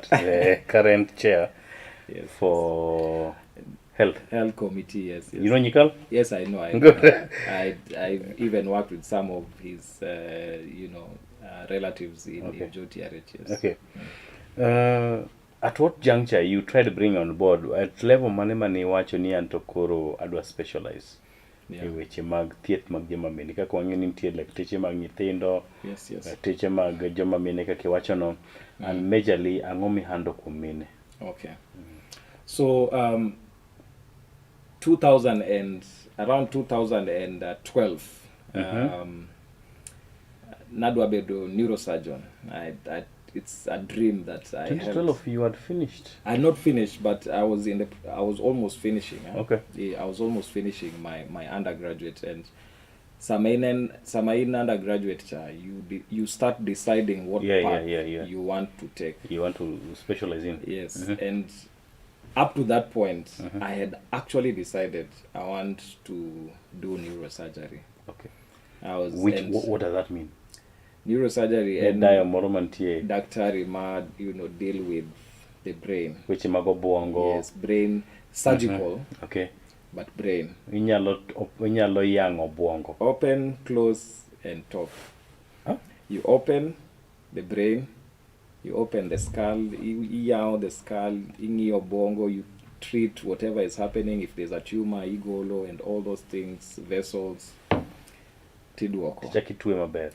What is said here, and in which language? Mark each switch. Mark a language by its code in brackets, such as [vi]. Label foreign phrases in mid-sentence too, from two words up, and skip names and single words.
[en] The current chair for health committee. Yes. You know Nikal? Yes, I know. I even worked with some of his relatives in Joti RH. Yes. Okay. At what juncture you tried to bring on board? At level [luo] mane wacho ni anto koro adwa specialize e weche mag thieth mag joma mine, kaka wang'e ni nitie lakteche mag nyithindo, lakteche mag joma mine kaka iwacho no, [en] and majorly [luo] ang'o mihando kuom mine? [en] Okay. So around 2012 [luo] nadwa bedo [en] neurosurgeon. It's a dream that I had. 2012 you had finished? I not finished, but I was almost finishing. Okay. Yeah, I was almost finishing my undergraduate, and samain undergraduate you start deciding what path you want to take. You want to specialize in? Yes. And up to that point, I had actually decided I want to do neurosurgery. Okay. What does that mean? Neurosurgery and daktari deal with the brain. [luo] Which mago bongo. [en] Yes, brain surgical. Okay. But brain. [luo] Inyalo yango bongo. [en] Open, close, and top. Huh? You open the brain. You open the skull. You out the skull. In your bongo, you treat whatever is happening. If there's a tumor, igolo, and all those things, vessels. [luo] Tiduoko.